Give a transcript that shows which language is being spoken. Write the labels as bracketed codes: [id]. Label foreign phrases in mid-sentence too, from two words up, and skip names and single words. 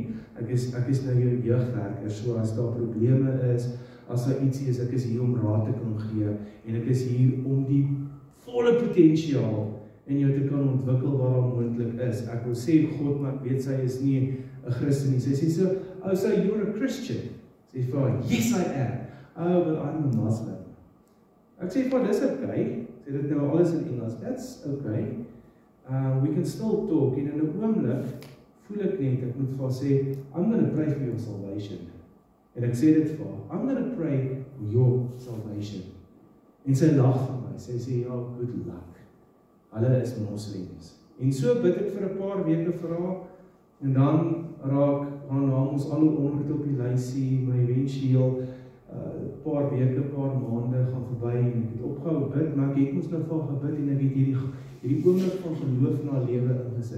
[af] Ek is nou jou jeugwerker, so as daar probleme is, as daar ietsie is, ek is hier om raad te kan gee, en ek is hier om die volle potensiaal in jou te kan ontwikkel waar daar moontlik is. Ek wil sê God, maar ek weet sy is nie 'n Christen nie. Sy sê so, [en] oh, so you're a Christian? [af] Sy sê vir, [en] yes I am. Oh, but I'm a Muslim. [af] Ek sê vir, dis okay. Sê dit nou alles in Engels. [en] That's okay. We can still talk. [af] En in 'n oomblik voel ek net, ek moet vir haar sê, [en] I'm going to pray for your salvation. [af] En ek sê dit vir haar, [en] I'm going to pray for your salvation. [af] En sy lag vir my. Sy sê, ja, [en] good luck. [af] Hulle is moslems. En so bid ek vir 'n paar weke vir haar, en dan raak haar naam ons al onder op die lysie, maar eventueel paar weke, paar maande gaan verby, en ek het opgehou bid, maar ek het ons nou vir haar gebid, en ek het hierdie oomblik van geloof na haar lewe ingesit.